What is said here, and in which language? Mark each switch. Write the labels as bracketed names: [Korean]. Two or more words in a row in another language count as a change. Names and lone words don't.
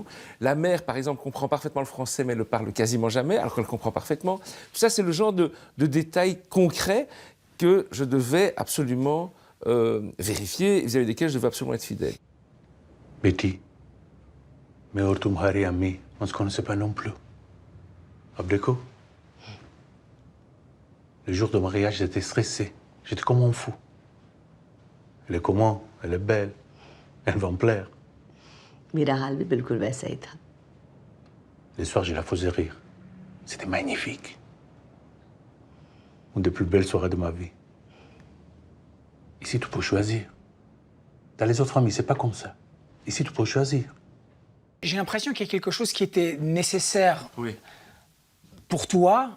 [French] La mère, par exemple, comprend parfaitement le français, mais ne le parle quasiment jamais, alors qu'elle comprend parfaitement. Tout ça, c'est le genre de détails concrets que je devais absolument... vérifier, vis-à-vis desquels je devais absolument être fidèle. [Hindi] Betty, mais और तुम्हारी अम्मी, [French] on ne se connaissait pas non plus. [Hindi] अब देखो, [French] le jour du mariage, j'étais stressé. J'étais comme un fou. Elle est comment? Elle est belle. Elle va me plaire. [Hindi] मेरा हाल भी बिल्कुल वैसा ही था. [French] Les soirs, je la faisais rire. C'était magnifique. Une des plus belles soirées de ma vie. Ici, tu peux choisir. Dans les autres familles, c'est pas comme ça. Ici, tu peux choisir. J'ai l'impression qu'il y a quelque chose qui était nécessaire pour toi.